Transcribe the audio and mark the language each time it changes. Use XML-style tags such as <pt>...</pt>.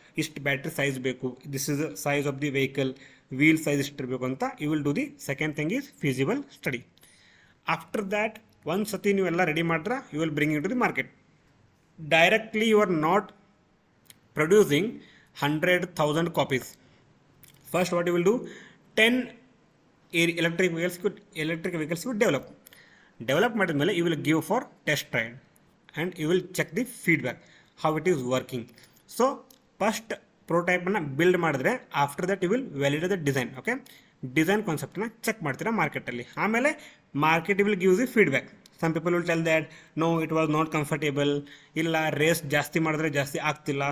<kn>ಇಷ್ಟು battery size ಬೇಕು,</kn> <en>this is the size of the vehicle,</en> <kn>wheel size ಇಷ್ಟಿರಬೇಕು ಅಂತ</kn> <en>You will do the second thing is feasible study. After that</en> <kn>ಒಂದು ಸತಿ ನೀವೆಲ್ಲ ready ಮಾಡಿದ್ರೆ</kn> <en>You will bring in to the market. Directly you are not producing 100,000 copies. First what you will do, 10 electric vehicles could develop ಮಾಡಿದ್ಮೇಲೆ you will give for test trial and you will check the feedback how it is working. So first prototype-ಅನ್ನು</en> <kn>build ಮಾಡಿದ್ರೆ</kn> <en>After that you will validate the design.</en> <kn>Okay, design ಕಾನ್ಸೆಪ್ಟನ್ನ check ಮಾಡ್ತೀರಾ ಮಾರ್ಕೆಟಲ್ಲಿ. ಆಮೇಲೆ</kn> <en>Market will give the feedback. Some people will tell that no it was not comfortable,</en> <kn>ಇಲ್ಲ race ಜಾಸ್ತಿ ಮಾಡಿದ್ರೆ ಜಾಸ್ತಿ ಆಗ್ತಿಲ್ಲ.</kn>